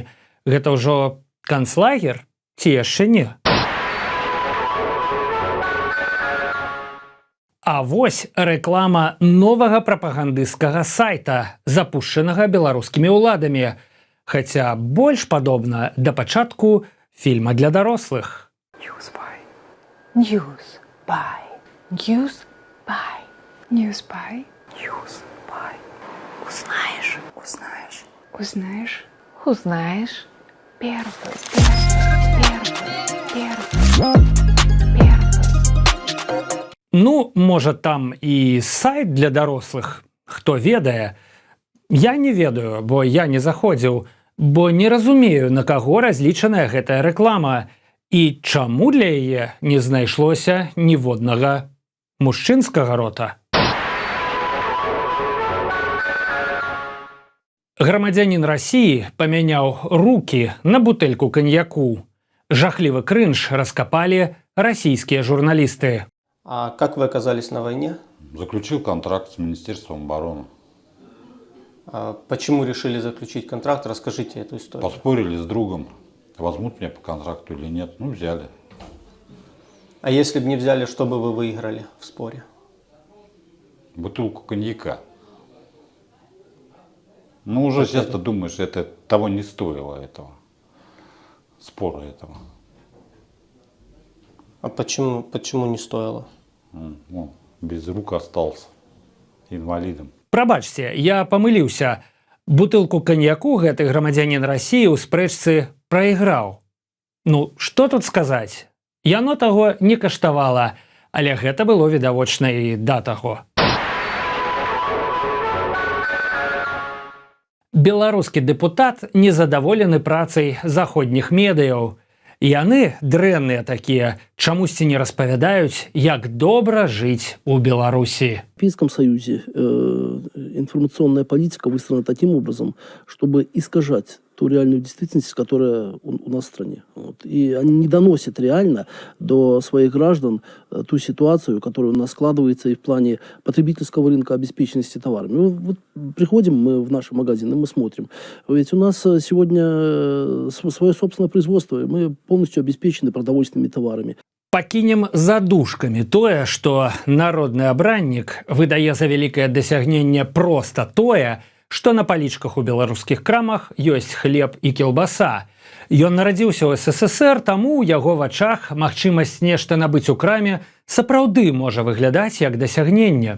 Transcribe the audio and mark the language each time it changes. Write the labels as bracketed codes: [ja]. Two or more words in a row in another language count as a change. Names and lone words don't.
[be] Гэта ўжо канцлагер ці яшчэ не? А вось рэклама новага прапагандысцкага сайта, запушчанага беларускімі ўладамі. Хаця больш падобна да пачатку фільма для дарослых. [ru] Newsby. Newsby. Newsby. Newsby. Newsby. Узнаешь. Узнаешь. Узнаешь. Узнаешь. Первый. [be] Ну, можа, там і сайт для дарослых, хто ведае. Я не ведаю, бо я не заходзіў, бо не разумею, на каго разлічаная гэтая рэклама і чаму для яе не знайшлося ніводнага мужчынскага рота. Грамадзянін Расіі памяняў рукі на бутэльку каньяку. Жахлівы крынж раскапалі расійскія журналісты. [ru] А как вы оказались на войне? Заключил контракт с Министерством обороны. А почему решили заключить контракт? Расскажите эту историю. Поспорили с другом, возьмут меня по контракту или нет. Ну, взяли. А если бы не взяли, что бы вы выиграли в споре? Бутылку коньяка. Ну, уже часто думаешь, это того не стоило, этого спора этого. А почему не стоило? Ну, без рук остался, инвалидом. [be] Прабачце, я памыліўся. Бутылку каньяку гэты грамадзянін Расіі ў спрэчцы прайграў. Ну, што тут сказаць? Яно таго не каштавала, але гэта было відавочна і да таго. Беларускі дэпутат незадаволены працай заходніх медыяў. Яны, дрэнныя такія, чамусьці не распавядаюць, як добра жыць у Беларусі. [ru] В Европейском Союзе информационная политика выстроена таким образом, чтобы искажать ту реальную действительность, которая у нас в стране. Вот. И они не доносят реально до своих граждан ту ситуацию, которая у нас складывается и в плане потребительского рынка обеспеченности товарами. Вот приходим мы в наши магазины, мы смотрим. Ведь у нас сегодня свое собственное производство, и мы полностью обеспечены продовольственными товарами. [be] Пакінем задушкамі тое, што народны абраннік выдае за вялікае дасягненне проста тое, што на палічках у беларускіх крамах ёсць хлеб і кілбаса. Ён нарадзіўся ў СССР, таму ў яго вачах магчымасць нешта набыць у краме сапраўды можа выглядаць як дасягненне.